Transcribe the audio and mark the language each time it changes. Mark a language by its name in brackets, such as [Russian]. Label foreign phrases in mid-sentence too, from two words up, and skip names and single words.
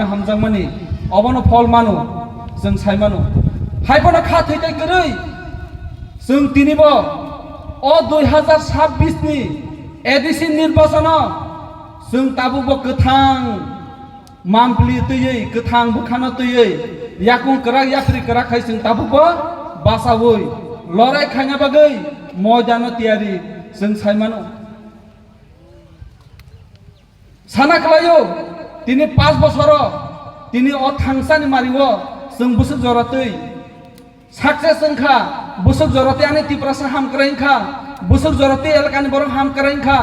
[Kok Borok] हामजांमानि अबनो फल मानु जों सायमानु हायबनो खाथैदै गरै जों तिनिबो अ 2026 नि एडिसि निर्वाचन जों ताबुबो गोथां मामप्लि तैयै गोथां बुखानो तैयै याकुं करा याफ्रि करा खाय जों ताबुबो बासावै लराय खायना बागै मयदानो तियारि जों सायमानो साना खालायो तिनि 5 बছर तिनि अ थांसानि मारिवो जों बुसुक जरातै सक्सेस जोंखा बुसुक जरातै आनि त्रिपुरासा हामक्राइंखा बुसुक जरातै एलाकानि बर हामक्राइंखा